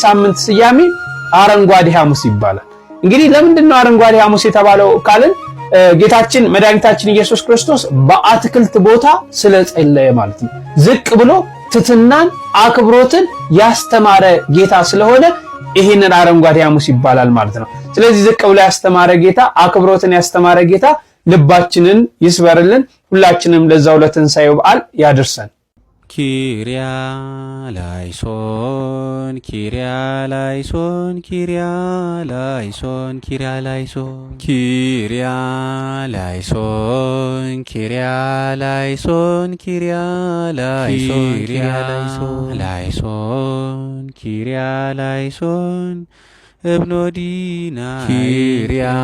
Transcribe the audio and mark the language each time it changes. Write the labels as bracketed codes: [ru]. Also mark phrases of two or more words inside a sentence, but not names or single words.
[am] ሳምንት ስያሜ አረንጓዴ ሐሙስ ይባላል። እንግዲህ ለምንድነው አረንጓዴ ሐሙስ የተባለው ካልን ጌታችን መድኃኒታችን ኢየሱስ ክርስቶስ በአትክልት ቦታ ስለጸለየ ማለት ነው። ዝቅ ብሎ ትሕትናን አክብሮትን ያስተማረ ጌታ ስለሆነ ይሄንን አረንጓዴ ሐሙስ ይባላል ማለት ነው። ስለዚህ ዝቅ ብሎ ያስተማረ ጌታ፣ አክብሮትን ያስተማረ ጌታ ልባችንን ይስበርልን። ሁላችንም ለዛው ለትንሣኤው በዓል ያድርሰን። [el] Κύριε ελέησον Κύριε ελέησον Κύριε ελέησον Κύριε ελέησον Κύριε ελέησον Κύριε ελέησον Κύριε ελέησον Κύριε ελέησον Κύριε ελέησον እብኖዲና Κύριε